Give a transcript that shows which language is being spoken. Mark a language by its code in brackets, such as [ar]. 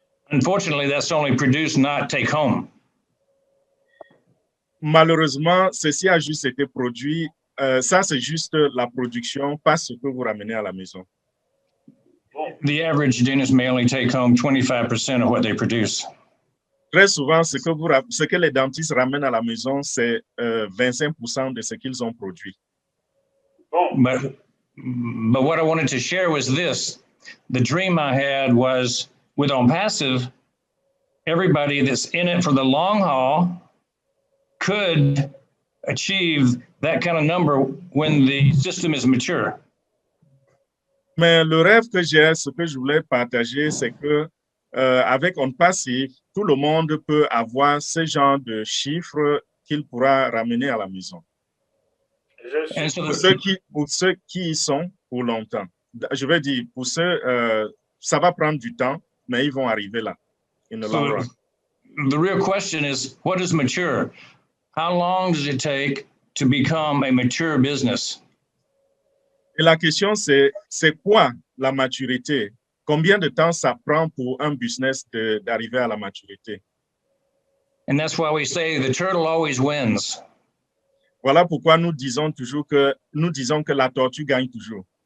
[en] Unfortunately, that's only produced, not take home. [fr] Malheureusement, ceci a juste été produit. Ça, c'est juste la production, pas ce que vous ramenez à la maison. [en] The average dentist may only take home 25% of what they produce. [fr] Très souvent, ce que les dentistes ramènent à la maison, c'est 25% de ce qu'ils ont produit. Bon, [en] But what I wanted to share was this. The dream I had was with OnPassive, everybody that's in it for the long haul could achieve that kind of number when the system is mature. [fr] Mais le rêve que j'ai, ce que je voulais partager, c'est que avec OnPassive, tout le monde peut avoir ce genre de chiffres qu'il pourra ramener à la maison. je suis, [en] And so [fr] Pour ceux qui y sont pour longtemps. Je veux dire, pour ceux, ça va prendre du temps, mais ils vont arriver là, [en] in the long run. the real question is, what is mature? How long does it take to become a mature business? [fr] Et la question, c'est quoi la maturité? Combien de temps ça prend pour un business d'arriver à la maturité? [en] And that's why we say the turtle always wins. [fr] Voilà pourquoi nous disons que la tortue gagne toujours.